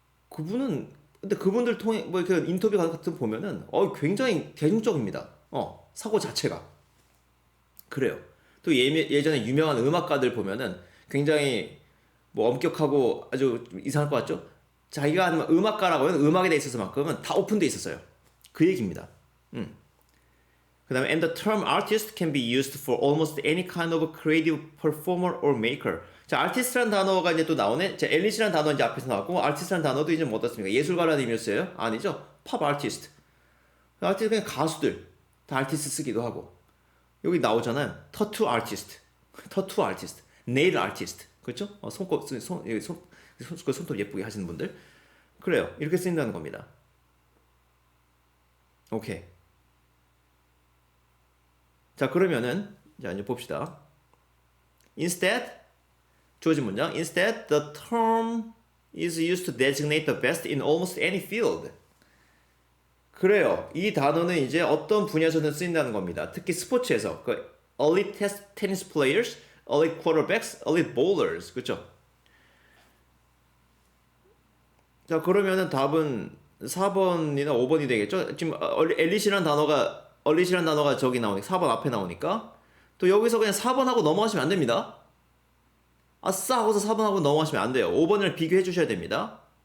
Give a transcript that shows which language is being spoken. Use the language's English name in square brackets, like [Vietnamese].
[Korean] 그분은 근데 그분들 통해 뭐 이렇게 인터뷰 같은 거 보면은 굉장히 대중적입니다. 사고 자체가 그래요. 또 예전에 유명한 음악가들 보면은 굉장히 뭐 엄격하고 아주 이상할 것 같죠? 자기가 하는 음악가라고 하면 음악에 대해 있어서만큼은 다 오픈돼 있었어요. 그 얘기입니다. 그 다음에 [English] and the term artist can be used for almost any kind of creative performer or maker. [Korean] 자, artist라는 단어가 이제 또 나오네. 자, 엘리시라는 단어 이제 앞에서 나왔고, artist라는 단어도 이제 뭐 어떻습니까? 예술가라는 의미였어요? 아니죠. 팝 아티스트. 아티스트 그냥 가수들. 다 아티스트 쓰기도 하고. 여기 나오잖아요. 타투 아티스트. 타투 아티스트. 네일 아티스트. 그렇죠? 손톱 예쁘게 하시는 분들. 그래요. 이렇게 쓰인다는 겁니다. 오케이. 자, 그러면은 자, 이제 봅시다. Instead, 주어진 문장. [English] Instead, the term is used to designate the best in almost any field. [Korean] 그래요. 이 단어는 이제 어떤 분야에서든 쓰인다는 겁니다. 특히 스포츠에서 그 [English] elite tennis players, elite quarterbacks, elite bowlers. [Korean] 그렇죠? 자, 그러면은 답은 4번이나 5번이 되겠죠? 지금 엘리시라는 단어가 저기 나오니까 4번 앞에 나오니까 또 여기서 그냥 4번 하고 넘어가시면 안 됩니다. 아싸 하고서 4번 하고 넘어가시면 안 돼요. 5번을 비교해 주셔야 됩니다.